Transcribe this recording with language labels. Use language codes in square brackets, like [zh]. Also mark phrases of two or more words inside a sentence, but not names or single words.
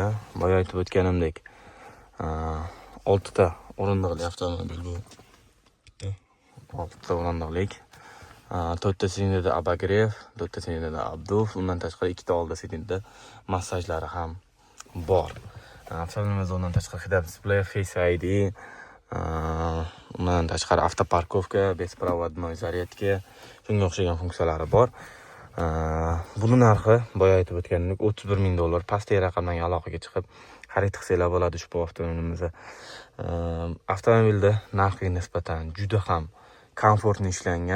[uz] Boya aytib o'tganimdek 6 ta o'rindiqli avtomobil bu. 6 ta o'rindiqlik. 4 ta sidinada abagrev, 4 ta sidinada abduv, undan tashqari 2 ta oldi sidinada massajlari ham bor. Avtomobilimiz undan tashqari head-up display, Face ID, undan tashqari avtoparkovka, bespроводной zaryadka, shunga o'xshagan funksiyalari bor. Buni narxi boya aytib o'tganimdek 31 ming dollar. Pastdagi raqamdan aloqaga chiqib xarid qilsanglar bo'ladi ushbu avtomobilimizni. Avtomobilda narxiga nisbatan juda ham komfortli ishlangan.